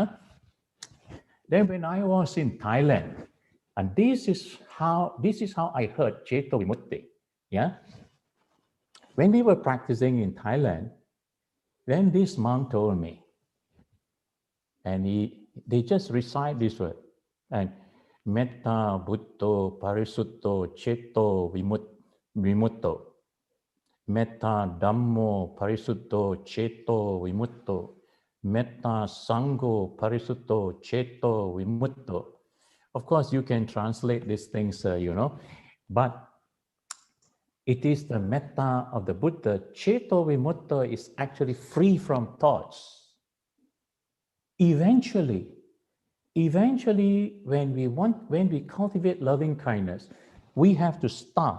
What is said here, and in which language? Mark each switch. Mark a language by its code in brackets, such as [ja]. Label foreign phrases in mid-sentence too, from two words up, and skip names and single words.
[en] Then when I was in Thailand, and this is how I heard [pi] Ceto Vimutti. [en] Yeah. When we were practicing in Thailand, then this monk told me, and they just recite this word, and [pi] metta butto parisutto ceto vimutto, metta dhammo parisutto ceto vimutto, metta sangho parisutto ceto vimutto. [en] Of course, you can translate these things, but it is the metta of the Buddha. [pi] Ceto vimutto [en] is actually free from thoughts. Eventually, when we cultivate loving kindness, we have to start.